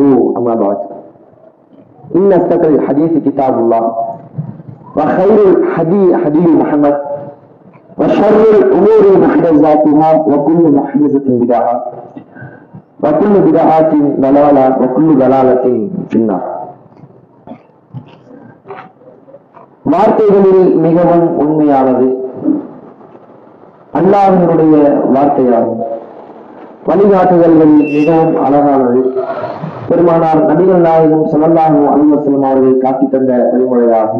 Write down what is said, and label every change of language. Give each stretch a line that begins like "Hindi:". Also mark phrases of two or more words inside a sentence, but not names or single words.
Arabic: أما بعد، إن أصدق الحديث كتاب الله وخير الهدي هدي محمد وشر الأمور محدثاتها وكل محدثة بدعة وكل بدعة ضلالة وكل ضلالة في النار.
Tamil: வார்த்தைகளில் மிகவும் உண்மையானது அல்லாஹ்வினுடைய வார்த்தையாகும். வழிகாட்டுதல்கள் மிகவும் அழகானது பெருமானார் நபிகள் நாயகம்
Arabic: صلى الله عليه وسلم
Tamil: அவர்கள் காட்டி தந்த வழிமுறையாகும்.